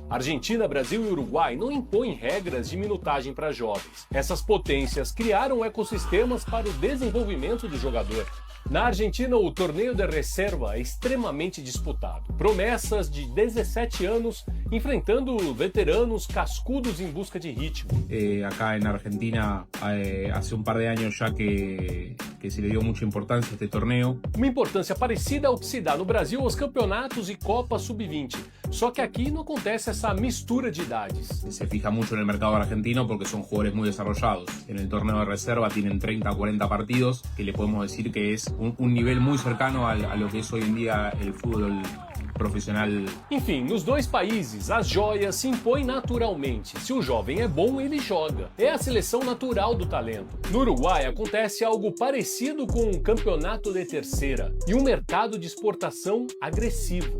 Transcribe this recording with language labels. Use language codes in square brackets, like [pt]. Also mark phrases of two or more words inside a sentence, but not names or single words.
[pt] Argentina, Brasil e Uruguai não impõem regras de minutagem para jovens. Essas potências criaram ecossistemas para o desenvolvimento do jogador. Na Argentina, o torneio de reserva é extremamente disputado. Promessas de 17 anos enfrentando veteranos cascudos em busca de ritmo. [es] Acá en Argentina hace un par de años ya que se le dio mucha importancia a este torneo. [pt] Uma importância parecida ao que se dá no Brasil aos campeonatos e Copa Sub-20. Só que aqui não acontece essa mistura de idades. [es] Se fija mucho en el mercado argentino porque son jugadores muy desarrollados. En el torneo de reserva tienen 30 o 40 partidos, que le podemos decir que es un nivel muy cercano a lo que es hoy en día el fútbol profissional. [pt] Enfim, nos dois países, as joias se impõem naturalmente. Se o jovem é bom, ele joga. É a seleção natural do talento. No Uruguai acontece algo parecido com um campeonato de terceira e um mercado de exportação agressivo.